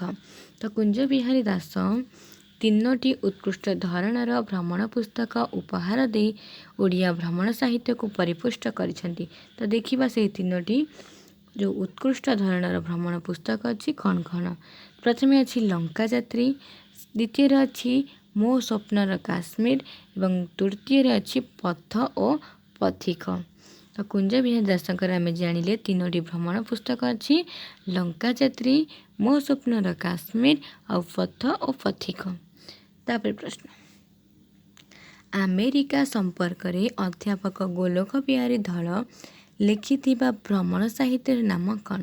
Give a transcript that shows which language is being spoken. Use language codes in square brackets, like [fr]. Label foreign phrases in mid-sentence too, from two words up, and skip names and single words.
[or] ତ କୁଞ୍ଜବିହାରୀ ଦାସ 3ଟି ଉତ୍କୃଷ୍ଟ ଧରଣର ଭ୍ରମଣ ପୁସ୍ତକ ଉପହାର ଦେଇ ଓଡ଼ିଆ ଭ୍ରମଣ ସାହିତ୍ୟକୁ ପରିପୁଷ୍ଟ କରିଛନ୍ତି। ତ ଦେଖିବା ସେହି 3ଟି ଯେଉଁ ଉତ୍କୃଷ୍ଟ ଧରଣର ଭ୍ରମଣ ପୁସ୍ତକ ଅଛି କ'ଣ କ'ଣ? ପ୍ରଥମେ ଅଛି ଲଙ୍କା ଯାତ୍ରୀ, ଦ୍ୱିତୀୟରେ ଅଛି ମୋ ସ୍ୱପ୍ନର କାଶ୍ମୀର ଏବଂ ତୃତୀୟରେ ଅଛି ପଥ ଓ ପଥିକ। ତ तो कुंज बिहारी दासଙ୍କର ଆମେ ଜାଣିଲେ 3ଟି ଭ୍ରମଣ ପୁସ୍ତକ ଅଛି, ଲଙ୍କା ଯାତ୍ରୀ, ମୋ ସ୍ୱପ୍ନର କାଶ୍ମୀର ଆଉ ପଥ ଓ ପଥିକ। ତାପରେ ପ୍ରଶ୍ନ, ଆମେରିକା ସମ୍ପର୍କରେ ଅଧ୍ୟାପକ ଗୋଲକ ବିହାରୀ ଧଳ ଲେଖିଥିବା ଭ୍ରମଣ ସାହିତ୍ୟର ନାମ କ'ଣ?